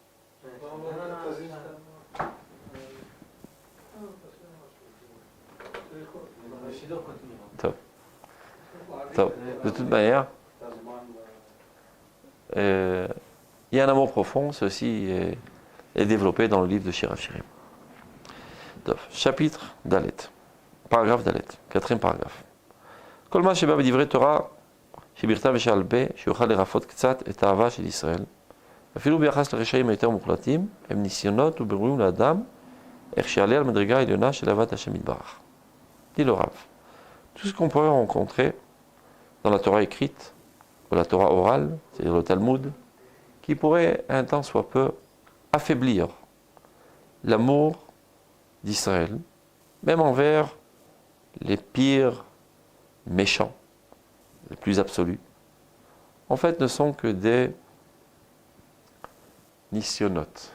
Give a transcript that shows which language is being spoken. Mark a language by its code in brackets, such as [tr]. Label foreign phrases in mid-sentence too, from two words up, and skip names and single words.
[fr] Top. Top. De toute manière, il y a un amour profond, ceci est développé dans le livre de Shir HaShirim. Chapitre Dalet. Paragraphe Dalet. 4e paragraphe. [he] כל מה שבא בדברי תורה שבכתב ושעל פה, שיוכל לרפות קצת את האהבה של ישראל, אפילו ביחס לרשעים היותר מוחלטים, הם ניסיונות ובירורים לאדם, איך שיעלה על מדרגה העליונה של אהבת השם יתברך. [fr] Dit le Rav. Tout ce qu'on pourrait rencontrer dans la Torah écrite, ou la Torah orale, c'est-à-dire le Talmud, qui pourrait un temps soit peu affaiblir l'amour d'Israël, même envers les pires méchants, les plus absolus, en fait ne sont que des nisyonotes.